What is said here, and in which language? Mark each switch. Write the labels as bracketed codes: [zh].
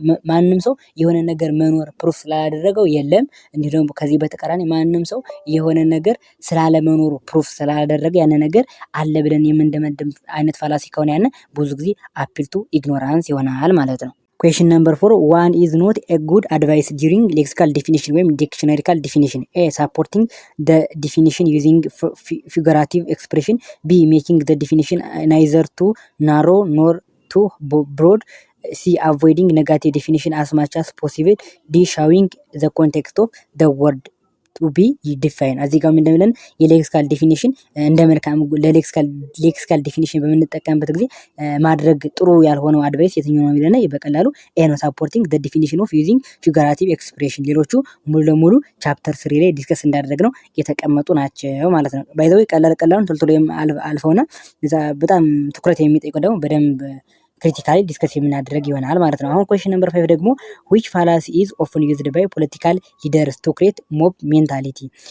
[am] ማንም ሰው የሆነ ነገር መኖር ፕሩፍ ስላላደረገው የለም። እንዲሁ ደግሞ ከዚህ በተቃራኒ ማንም ሰው የሆነ ነገር ስላለመኖሩ ፕሩፍ ስላላደረገ ያነ ነገር አለ ብለን የምንደመድም አይነት ፋላሲ ከሆነ ያነ ብዙ ጊዜ አፒል ቱ ኢግኖራንስ ይሆናል ማለት ነው። [en] Question number 4, one is not a good advice during lexical definition [am] ወይም [en] dictionarycal definition. A. Supporting the definition using figurative expression. B. Making the definition neither too narrow nor too broad. C. Avoiding negative definition as much as possible. D. Showing the context of the word to be defined. [am] እዚህ ጋር ምን እንደሚለን የሌክሲካል ዲፊኒሽን እንደ መልካም ሌክሲካል ዲፊኒሽን በምንጠቀምበት ጊዜ ማድረግ ጥሩ ያልሆነው አድቫይስ የትኛው ነው የሚለና በቀላሉ ኤ ነው። ሳፖርቲንግ [en] the definition of using figurative expression። [am] ሌሎቹ ሙሉ ለሙሉ ቻፕተር 3 ላይ ዲስከስ እንዳደረግነው የተቀመጡ ናቸው ማለት ነው። ባይ ዘ ወይ ቀላሉን ቶሎ አልፈውና በጣም ትኩረት የሚጠይቀው ደግሞ በደንብ ክሪቲካሊ ዲስከስ የምናደርግ ይሆናል ማለት ነው። አሁን [en] question number 5 ደግሞ which fallacy is often used by political leaders to create mob mentality?